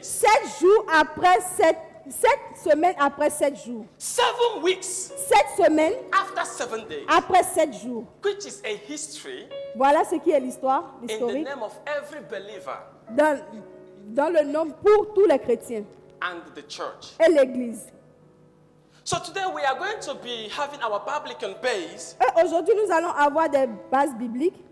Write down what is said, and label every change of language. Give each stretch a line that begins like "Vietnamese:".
French: 7 jours après 7 semaines après 7 jours.
English: 7 weeks
French: 7 semaines
English: after 7 days,
French: après 7 jours.
English: which is a history
French: Voilà ce qui est l'histoire,
English: in the
French: l'historique,
English: name of every believer
French: dans le nom pour tous les chrétiens
English: and the church.
French: et l'Église.
English: So today we are going to be having our Biblical base,
French: Et aujourd'hui, nous allons avoir des bases bibliques,